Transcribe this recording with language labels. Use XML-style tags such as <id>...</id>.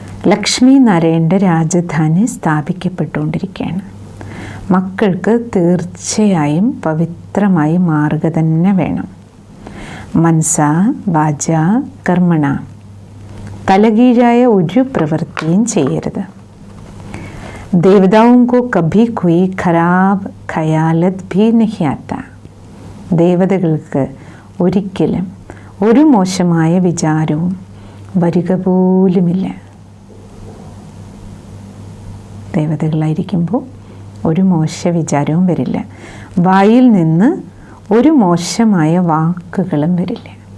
<ml>ലക്ഷ്മി നാരായണൻ്റെ രാജധാനി സ്ഥാപിക്കപ്പെട്ടുകൊണ്ടിരിക്കുകയാണ്. മക്കൾക്ക് തീർച്ചയായും പവിത്രമായി മാറുക തന്നെ വേണം. മനസ വാച കർമ്മണ, തലകീഴായ ഒരു പ്രവൃത്തിയും ചെയ്യരുത്.</ml> <hi>देवताओं को कभी कोई खराब ഖയാലത് भी नहीं आता.</hi> <ml>ദേവതകൾക്ക് ഒരിക്കലും ഒരു മോശമായ വിചാരവും വരിക പോലുമില്ല. ദേവതകളായിരിക്കുമ്പോൾ ഒരു മോശ വിചാരവും വരില്ല. വായിൽ നിന്ന് ഒരു മോശമായ വാക്കുകളും വരില്ല.</ml>